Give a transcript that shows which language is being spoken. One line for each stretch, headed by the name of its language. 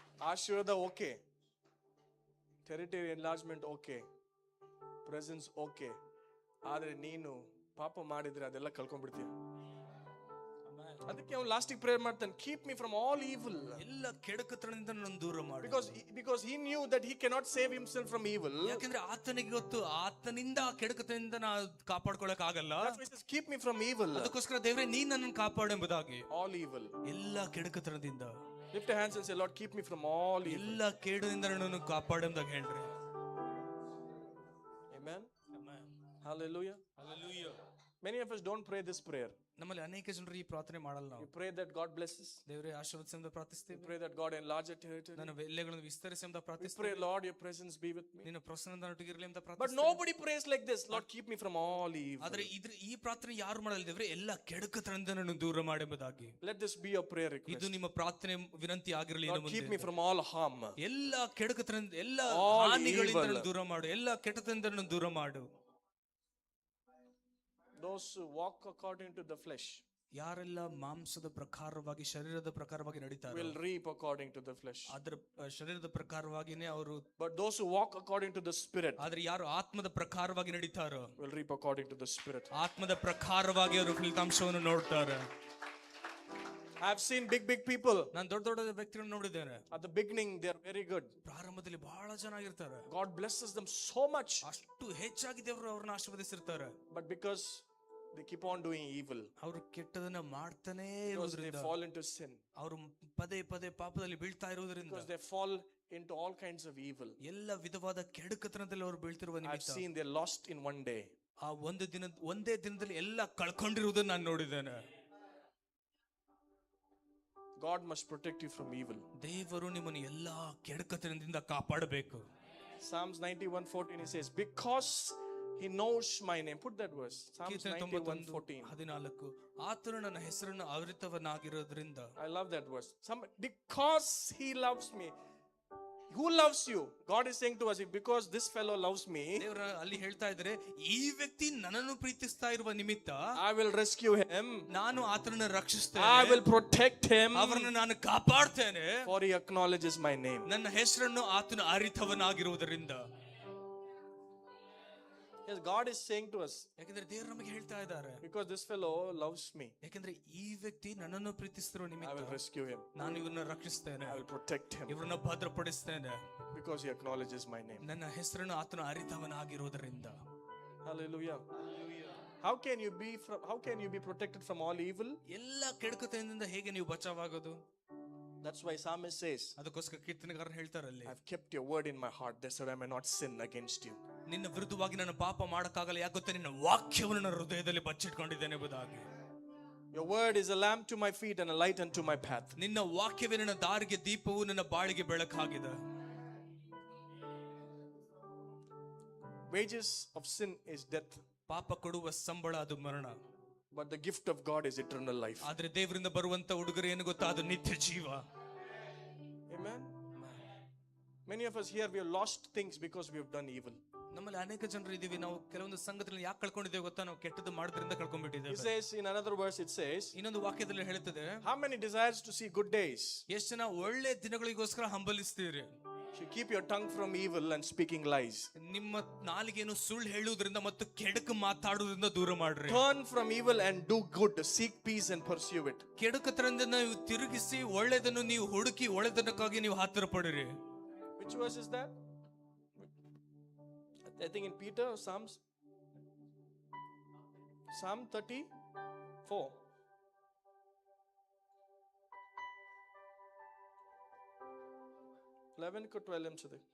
Kannada: ಆಶೀರ್ವಾದ okay, territory enlargement okay, presence okay, ಆದ್ರೆ ನೀನು ಪಾಪ ಮಾಡಿದ್ರೆ ಅದೆಲ್ಲ ಕಳ್ಕೊಂಡ್ಬಿಡ್ತೀಯ. ಅದಕ್ಕೆ ಅವನು ಲಾಸ್ಟಿಗೆ ಪ್ರೇಯರ್ ಮಾಡ್ತಾನೆ,
English: Keep me from all evil.
Kannada: ಎಲ್ಲ ಕೆಡುಕತನದಿಂದ ನನ್ನನ್ನು ದೂರ ಮಾಡು.
English: Because he knew that he cannot save himself from evil.
Kannada: ಯಾಕಂದ್ರೆ ಆತನಿಗೆ ಗೊತ್ತು ಆತನಿಂದ ಕೆಡುಕತನದಿಂದ ನಾ ಕಾಪಾಡ್ಕೊಳ್ಳಕ್ ಆಗಲ್ಲ.
English: That's why he says, keep me from evil.
Kannada: ಅದಕ್ಕೋಸ್ಕರ ದೇವರೇ ನೀನು ನನ್ನನ್ನು ಕಾಪಾಡು ಎಂಬುದಾಗಿ.
English: All evil.
Kannada: ಎಲ್ಲ ಕೆಡುಕತನದಿಂದ.
English: Lift your hands and say, Lord, keep me from all evil.
Kannada: ಎಲ್ಲ ಕೇಡಿನಿಂದ ನನ್ನನ್ನು ಕಾಪಾಡು ಎಂಬುದಾಗಿ ಹೇಳ್ರಿ.
English: Amen. Hallelujah. Hallelujah. Many of us don't pray this prayer.
Kannada: ನಮ್ಮಲ್ಲಿ ಅನೇಕ ಜನರು ಈ ಪ್ರಾರ್ಥನೆ ಮಾಡಲ್ಲ. ನಾವು
English: You pray that God blesses.
Kannada: ದೇವರೇ ಆಶೀರ್ವದಿಸು ಎಂದು ಪ್ರಾರ್ಥಿಸುತ್ತೇವೆ.
English: Pray that God enlarge your territory.
Kannada: ನನ್ನ ಎಲ್ಲೆಗಳನ್ನು ವಿಸ್ತರಿಸು ಎಂದು ಪ್ರಾರ್ಥಿಸುತ್ತೇವೆ.
English: Pray, Lord, your presence be with me.
Kannada: ನಿನ್ನ ಪ್ರಸನ್ನದ ನೊಟ್ಟಿಗಿರಲಿ ಎಂದು
English: But
Kannada: ಪ್ರಾರ್ಥಿಸುತ್ತೇವೆ.
English: nobody prays like this, Lord, keep me from all evil.
Kannada: ಆದರೆ ಈ ಪ್ರಾರ್ಥನೆ ಯಾರು ಮಾಡಲ್ಲ ದೇವರೇ, ಎಲ್ಲ ಕೆಡುಕತನದಿಂದ ನನ್ನನ್ನು ದೂರ ಮಾಡು ಎಂಬುದಾಗಿ.
English: Let this be your prayer request.
Kannada: ಇದು ನಿಮ್ಮ ಪ್ರಾರ್ಥನೆ ವಿನಂತಿ ಆಗಿರಲಿ.
English: Lord, keep me from all harm.
Kannada: ಎಲ್ಲ ಕೆಡುಕತನದಿಂದ, ಎಲ್ಲ
English: All
Kannada: ಹಾನಿಗಳಿಂದ
English: evil.
Kannada: ನನ್ನನ್ನು ದೂರ ಮಾಡು, ಎಲ್ಲ ಕೆಟ್ಟತನದಿಂದ ನನ್ನನ್ನು ದೂರ ಮಾಡು.
English: Those who walk according to the flesh
Kannada: ಯಾರೆಲ್ಲ ಮಾಂಸದ ಪ್ರಕಾರವಾಗಿ, ಶರೀರದ ಪ್ರಕಾರವಾಗಿ ನಡೀತಾರೆ,
English: will reap according to the flesh.
Kannada: ಅದರ ಶರೀರದ ಪ್ರಕಾರವಾಗಿನೇ ಅವರು.
English: But those who walk according to the spirit
Kannada: ಆದ್ರೆ ಯಾರು ಆತ್ಮದ ಪ್ರಕಾರವಾಗಿ ನಡೀತಾರೋ
English: will reap according to the spirit.
Kannada: ಆತ್ಮದ ಪ್ರಕಾರವಾಗಿ ಅವರು ಫಲಿತಾಂಶವನ್ನು ನೋಡ್ತಾರೆ.
English: I have seen big people.
Kannada: ನಾನು ದೊಡ್ಡ ವ್ಯಕ್ತಿಗಳನ್ನು ನೋಡಿದ್ದೇನೆ.
English: At the beginning they are very good.
Kannada: ಪ್ರಾರಂಭದಲ್ಲಿ ಬಹಳ ಚೆನ್ನಾಗಿರ್ತಾರೆ.
English: God blesses them so much.
Kannada: ಅಷ್ಟು ಹೆಚ್ಚಾಗಿ ದೇವರು ಅವರನ್ನು ಆಶೀರ್ವದಿಸಿರ್ತಾರೆ.
English: But because they keep on doing evil,
Kannada: ಅವರು ಕೆಟ್ಟದನ್ನ ಮಾಡ್ತಾನೇ
English: because they
Kannada: ಇರುವುದರಿಂದ,
English: fall into sin,
Kannada: ಅವರು ಪದೇ ಪದೇ ಪಾಪದಲ್ಲಿ ಬೀಳ್ತಾ ಇರುವುದರಿಂದ,
English: because they fall into all kinds of evil,
Kannada: ಎಲ್ಲ ವಿಧವಾದ ಕೆಡುಕತನದಲ್ಲಿ ಅವರು ಬೀಳ್ತಿರುವ
English: I've
Kannada: ನಿಮಿತ್ತ
English: seen they lost in one day.
Kannada: ಆ ಒಂದೇ ದಿನದಲ್ಲಿ ಎಲ್ಲ ಕಳ್ಕೊಂಡಿರುವುದನ್ನು ನಾನು ನೋಡಿದ್ದೇನೆ.
English: God must protect you from evil.
Kannada: ದೇವರು ನಿಮ್ಮನ್ನು ಎಲ್ಲಾ ಕೆಡುಕತನದಿಂದ ಕಾಪಾಡಬೇಕು.
English: Psalms 91:14 he says, because he knows my name. Put that verse. Psalms 91:14.
Kannada: ಆತನು ನನ್ನ ಹೆಸರನ್ನು ಅರಿತವನಾಗಿರೋದ್ರಿಂದ.
English: I love that verse. Because he loves me. Who loves you? God is saying to us, because this fellow loves me,
Kannada: ದೇವರು ಅಲ್ಲಿ ಹೇಳ್ತಾ ಇದ್ದಾರೆ, ಈ ವ್ಯಕ್ತಿ ನನ್ನನ್ನು ಪ್ರೀತಿಸ್ತಾ ಇರುವ ನಿಮಿತ್ತ
English: I will rescue him.
Kannada: ನಾನು ಆತನನ್ನು ರಕ್ಷಿಸ್ತೇನೆ.
English: I will protect him.
Kannada: ಅವರನ್ನು ನಾನು ಕಾಪಾಡ್ತೇನೆ.
English: For he acknowledges my name.
Kannada: ನನ್ನ ಹೆಸರನ್ನು ಆತನು ಅರಿತವನಾಗಿರುವುದರಿಂದ.
English: Yes, God is saying to us,
Kannada: ಯಾಕಂದ್ರೆ ದೇವರು ನಮಗೆ ಹೇಳ್ತಾ ಇದ್ದಾರೆ,
English: because this fellow loves me,
Kannada: ಯಾಕಂದ್ರೆ ಈ ವ್ಯಕ್ತಿ ನನ್ನನ್ನು ಪ್ರೀತಿಸಿರೋ
English: I will
Kannada: ನಿಮಿತ್ತ
English: rescue him.
Kannada: ನಾನು ಇವನ್ನ ರಕ್ಷಿಸ್ತೇನೆ,
English: I will protect him
Kannada: ಇವರನ್ನ ಭದ್ರಪಡಿಸ್ತೇನೆ,
English: because he acknowledges my name.
Kannada: ನನ್ನ ಹೆಸರನ್ನು ಆತನು ಅರಿತವನಾಗಿರೋದರಿಂದ.
English: Hallelujah. How can you be protected from all evil?
Kannada: ಎಲ್ಲ ಕೆಡುಕತೆಯಿಂದ ಹೇಗೆ ನೀವು ಬಚಾವಾಗೋದು?
English: That's why psalmist says,
Kannada: ಅದಕ್ಕೋಸ್ಕರ ಕೀರ್ತನೆಗಾರರು ಹೇಳ್ತಾರಲ್ಲಿ,
English: I've kept your word in my heart, that's why I may not sin against you.
Kannada: ನಿನ್ನ ವಿರುದ್ಧವಾಗಿ ನಾನು ಪಾಪ ಮಾಡಕ್ಕಾಗಲ್ಲ, ಯಾಕೆ ಗೊತ್ತಾ, ನಿನ್ನ ವಾಕ್ಯವನ್ನು ನನ್ನ ಹೃದಯದಲ್ಲಿ ಬಚ್ಚಿಟ್ಕೊಂಡಿದ್ದೇನೆ ಎಂಬುದಾಗಿ.
English: Your word is a lamp to my feet and a light unto my path.
Kannada: ನಿನ್ನ ವಾಕ್ಯವೇ ನನ್ನ ದಾರಿಗೆ ದೀಪವು, ನನ್ನ ಬಾಳಿಗೆ ಬೆಳಕಾಗಿದೆ.
English: Wages of sin is death,
Kannada: ಪಾಪ ಕೊಡುವ ಸಂಬಳ ಅದು ಮರಣ,
English: but the gift of God is eternal life.
Kannada: ಆದ್ರೆ ದೇವರಿಂದ ಬರುವಂತ ಉಡುಗೊರೆ ಏನು ಗೊತ್ತಾ, ಅದು ನಿತ್ಯ ಜೀವ.
English: Amen. Many of us here, we have lost things because we have done evil.
Kannada: ನಮ್ಮಲ್ಲಿ ಅನೇಕ ಜನರು ಇದೀವಿ, ನಾವು ಕೆಲವೊಂದು ಸಂಗತಿಗಳನ್ನು ಯಾಕೆ ಕಳ್ಕೊಂಡಿದ್ದೇವೆ ಗೊತ್ತಾ, ನಾವು ಕೆಟ್ಟದ್ದು ಮಾಡೋದ್ರಿಂದ
English: It
Kannada: ಕಳ್ಕೊಂಡ್ಬಿಟ್ಟಿದ್ದೇವೆ.
English: says in another verse, it says,
Kannada: ಇನ್ನೊಂದು ವಾಕ್ಯದಲ್ಲಿ ಹೇಳ್ತದೆ,
English: how many desires to see good days?
Kannada: ಎಷ್ಟು ಜನ ಒಳ್ಳೆ ದಿನಗಳಿಗೋಸ್ಕರ ಹಂಬಲಿಸ್ತೀರಿ.
English: You keep your tongue from evil and speaking lies.
Kannada: ನಿಮ್ಮ ನಾಲಿಗೆಯನ್ನು ಸುಳ್ಳು ಹೇಳುವುದರಿಂದ ಮತ್ತು ಕೆಡುಕು ಮಾತಾಡುವುದರಿಂದ ದೂರ ಮಾಡ್ರಿ.
English: Turn from evil and do good. Seek peace and pursue it.
Kannada: ಕೆಡುಕತನದಿಂದ ನೀವು ತಿರುಗಿಸಿ ಒಳ್ಳೆದನ್ನು ನೀವು ಹುಡುಕಿ ಒಳ್ಳೆದನಕ್ಕಾಗಿ ನೀವು ಹತ್ತಿರ ಪಡಿರಿ.
English: Which verse is that? I think in Peter or Psalms. Psalm 34. Eleven को 12 एमचे